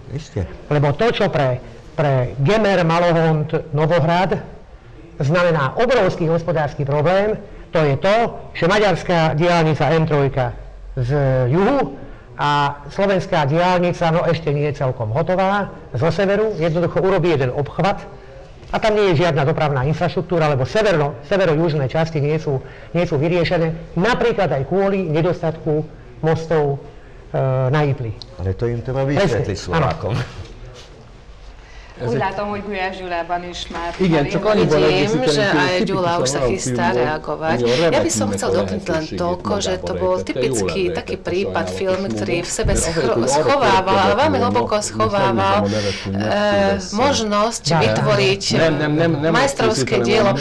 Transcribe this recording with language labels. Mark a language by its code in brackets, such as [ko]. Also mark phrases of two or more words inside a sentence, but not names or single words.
[sk] Lebo to, čo pre Gemer, Malohont, Novohrad znamená obrovský hospodársky problém, to je to, že maďarská diaľnica M3 z juhu a slovenská diaľnica, no ešte nie je celkom hotová, zo severu, jednoducho urobí jeden obchvat a tam nie je žiadna dopravná infraštruktúra, lebo severo-južné časti nie sú vyriešené, napríklad aj kvôli nedostatku mostov na Ipli. Ale to im treba vysvetliť Slovákom. [hu] Úgy látom, hogy Gulyás Gyulában is már... Igen, csak annyiban [sk] Vidím, že aj Ďula už sa chystá reagovať. Ja by som chcel doplniť len toľko, že to bol typický taký prípad film, ktorý v sebe schovával, veľmi hlboko schovával možnosť vytvoriť majstrovské dielo.